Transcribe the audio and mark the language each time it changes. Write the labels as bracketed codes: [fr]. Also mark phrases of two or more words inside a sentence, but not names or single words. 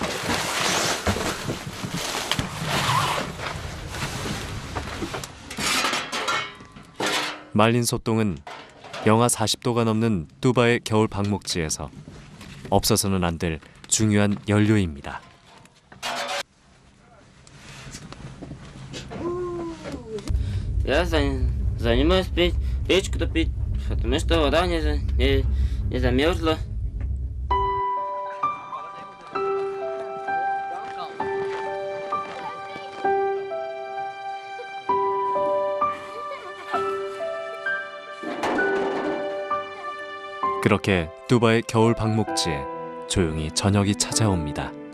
[ko] 말린 소똥은 영하 40도가 넘는 뚜바의 겨울 방목지에서 없어서는 안 될 중요한 연료입니다. [ru] Я занимаюсь печку топить, потому что вода не замерзла. [ko] 그렇게 뚜바의 겨울 방목지에 조용히 저녁이 찾아옵니다.